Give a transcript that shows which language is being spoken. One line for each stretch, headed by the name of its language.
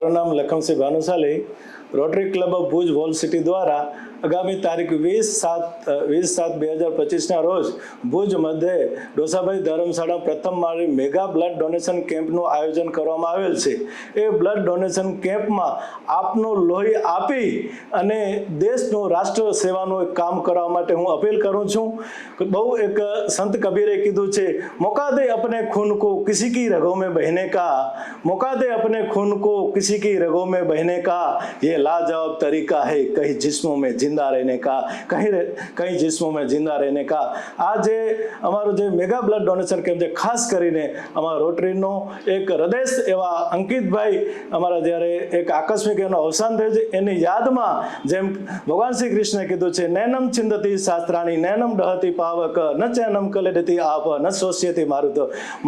Gujarati: મારું નામ Lakhamsinh Bhanushali rotary club of Bhuj wall city દ્વારા આગામી તારીખ 20/7/2025 રોજ ભુજ મધ્યે ડોસાભાઈ ધર્મશાળા પ્રથમ માળે મેગા બ્લડ ડોનેશન કેમ્પનું આયોજન કરવામાં આવેલ છે। એ બ્લડ ડોનેશન કેમ્પમાં આપનું લોહી આપી અને દેશનું રાષ્ટ્ર સેવાનું એક કામ કરવા માટે હું અપીલ કરું છું। બહુ એક સંત કબીરે કીધું છે,
Hindi: मौका दे अपने खून को किसी की रगों में बहने का, मौका दे अपने खून को किसी की रगों में बहने का, ये लाजवाब तरीका है कहीं जिस्मों में जिंदा रहने का, कहीं जिस्मों में जिंदा रहने का।
Gujarati: आज અમારો જે મેગા બ્લડ ડોનેશન કેમ્પ છે, ખાસ કરીને અમારા રોટરીનો એક હૃદય એવા અંકિતભાઈ અમારા જ્યારે એક આકસ્મિક એનું અવસાન થયું છે, એની યાદમાં જેમ ભગવાન શ્રી કૃષ્ણે કીધું છે,
Sanskrit: નૈનમ ચિંદતી શાસ્ત્રાણી નૈનમ દહતી પાવક ન ચૈનમ કલેડતી આપ ન શોષ્યતી મારુત।